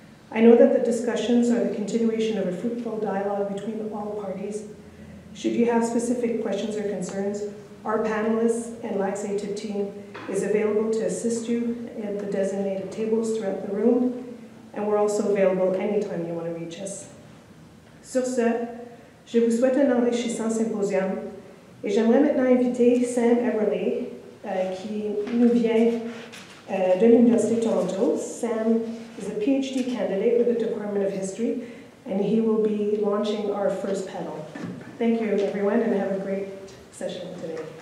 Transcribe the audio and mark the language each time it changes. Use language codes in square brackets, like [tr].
[en] I know that the discussions are the continuation of a fruitful dialogue between all parties. Should you have specific questions or concerns, our panelists and LAC's ATIP team is available to assist you at the designated tables throughout the room, and we're also available anytime you want to reach us. [fr] Sur ce, je vous souhaite un enrichissant symposium, et j'aimerais maintenant inviter Sam Eberlee, qui nous vient de l'Université de Toronto. [en] Sam is a PhD candidate with the Department of History, and he will be launching our first panel. Thank you, everyone, and have a great session today.